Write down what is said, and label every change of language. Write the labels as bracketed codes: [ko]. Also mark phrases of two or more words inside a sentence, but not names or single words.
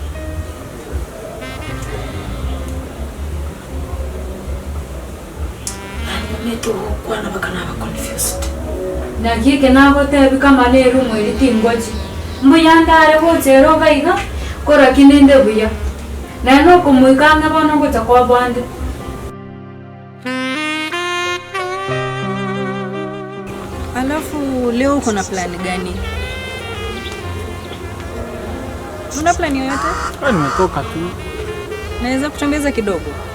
[guz] meto kwana bakana ba confused nyakige nabo tebi kama leru mwiri tingoji mbuyandare ho zero gaiga kora kinende buya nano kumwikanga bono ngo takwa bwande. [sw] Alafu leo uko na plani gani? Una plani yoyote? Nimetoka tu. Naweza kutembeza kidogo?